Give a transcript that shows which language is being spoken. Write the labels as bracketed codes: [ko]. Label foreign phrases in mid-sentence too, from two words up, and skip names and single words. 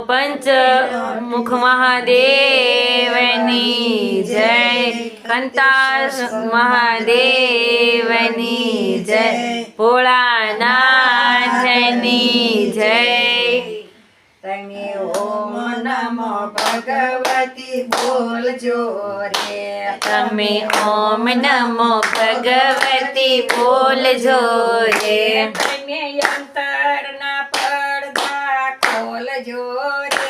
[gu] પંચ મુખ મહાદેવની જય। કંતાસ મહાદેવની જય। ભોળાનાથની જય। તમે ઓમ નમો ભગવતી બોલજો રે। તમે ઓમ નમો ભગવતી બોલજો રે। તમે અંતરના પડદા ખોલજો રે।